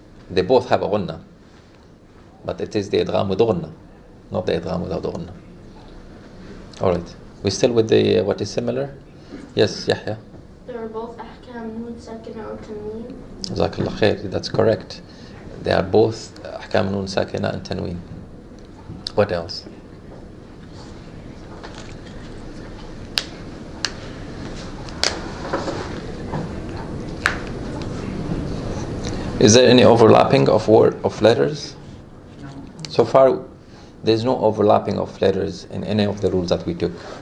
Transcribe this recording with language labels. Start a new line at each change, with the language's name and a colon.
English: They both have a غنة, but it is the إدغام with the غنة, not the إدغام without the غنة. All right. We still with the what is similar? Yes, Yahya. They are both
Arabic: أحكام نون ساكنة أو تنوين. جزاك الله خير.
English: That's correct. They are both
Arabic: أحكام نون ساكنة
English: and تنوين. What else? Is there any overlapping of letters? So far, there's no overlapping of letters in any of the rules that we took.